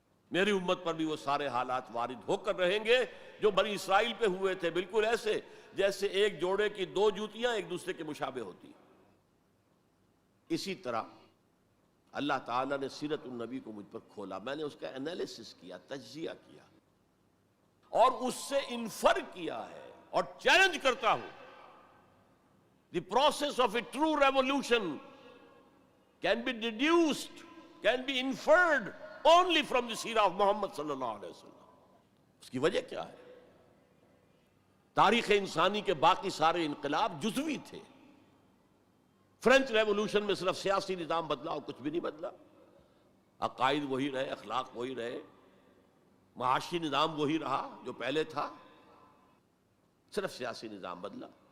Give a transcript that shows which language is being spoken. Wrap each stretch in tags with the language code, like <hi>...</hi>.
<ur>میری امت پر بھی وہ سارے حالات وارد ہو کر رہیں گے جو بنی اسرائیل پہ ہوئے تھے، بالکل ایسے جیسے ایک جوڑے کی 2 جوتیاں ایک دوسرے کے مشابہ ہوتی. اسی طرح اللہ تعالیٰ نے سیرت النبی کو مجھ پر کھولا. میں نے اس کا انالیسس کیا، تجزیہ کیا، اور اس سے انفر کیا ہے اور چیلنج کرتا ہوں.</ur> <en>The process of a true revolution can be deduced, can be inferred only from the سیرہ آف Muhammad صلی اللہ علیہ وسلم.</en> <ur>اس کی وجہ کیا ہے؟ تاریخ انسانی کے باقی سارے انقلاب جزوی تھے. فرینچ ریولوشن میں صرف سیاسی نظام بدلا اور کچھ بھی نہیں بدلا. عقائد وہی رہے، اخلاق وہی رہے، معاشی نظام وہی رہا جو پہلے تھا، صرف سیاسی نظام بدلا.</ur>